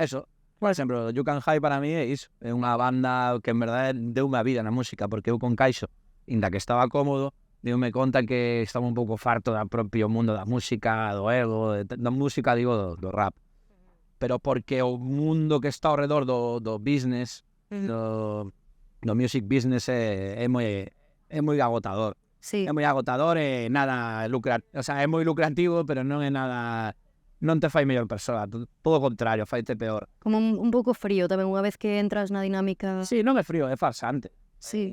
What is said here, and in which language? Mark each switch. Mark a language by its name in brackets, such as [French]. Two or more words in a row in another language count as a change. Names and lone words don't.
[Galician] Eso. Por exemplo, You Can High para mí é iso. É unha banda que en verdade deu-me a vida na música, porque eu con Caixo, inda que estaba cómodo, deu-me conta que estaba un pouco farto do propio mundo da música, do ego, da música, digo, do rap. Pero porque o mundo que está ao redor do business, do [English] music business [Galician] é moi agotador. Sí. É moi agotador e nada lucrativo, o sea, é moi lucrativo, pero non é nada, non te fai mellor persoa, todo o contrario, faite peor. Como un pouco frío tamén, unha vez que entras na dinámica. Sí, non é frío, é farsante. Sí.